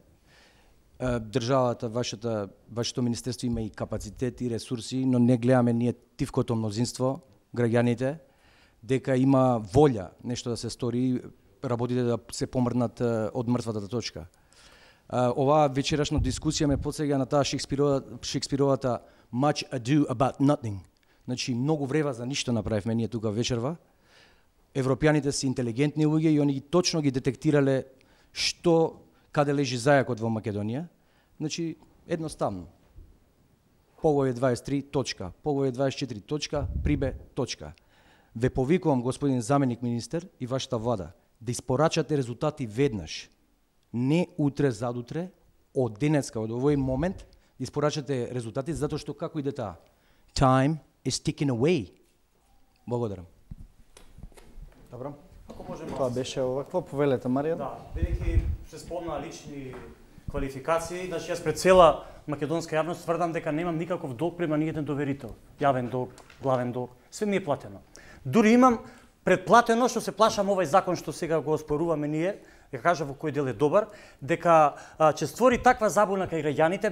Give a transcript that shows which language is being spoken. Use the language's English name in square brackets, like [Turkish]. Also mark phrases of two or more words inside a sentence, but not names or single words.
[Macedonian] Државата, вашето министерство има и капацитет и ресурси, но не гледаме ние тивкото мнозинство, граѓаните, дека има волја нешто да се стори, работите да се помрднат од мртвата точка. Оваа вечерашна дискусија ме потсеќа на таа Шекспировата Much ado about nothing. Значи, многу врева за ништо направивме ние тука вечерва. Европјаните се интелигентни луѓе и они точно ги детектирале каде лежи зајакот во Македонија. Значи, едноставно. Поглавје 23, точка. Поглавје 24, точка. Прибе, точка. Ве повикувам, господин заменик министер и вашата влада, да испорачате резултати веднаш. Не утре, задутре, од денеска, од овој момент, да испорачате резултати, затоа што како иде таа? [English] Time is ticking away. [Macedonian] Благодарам. Добро. Ако можеме. Тоа беше овакво, повелете, Марија. Да, бидејќи се спомна лични квалификации, значи јас пред цела македонска јавност тврдам дека немам никаков долг према ниеден доверител. Јавен долг, главен долг, све ми е платено. Дури имам предплатено, што се плашам овој закон што сега го оспоруваме ние, ја кажа во кој дел е добар, дека ќе створи таква забуна кај граѓаните.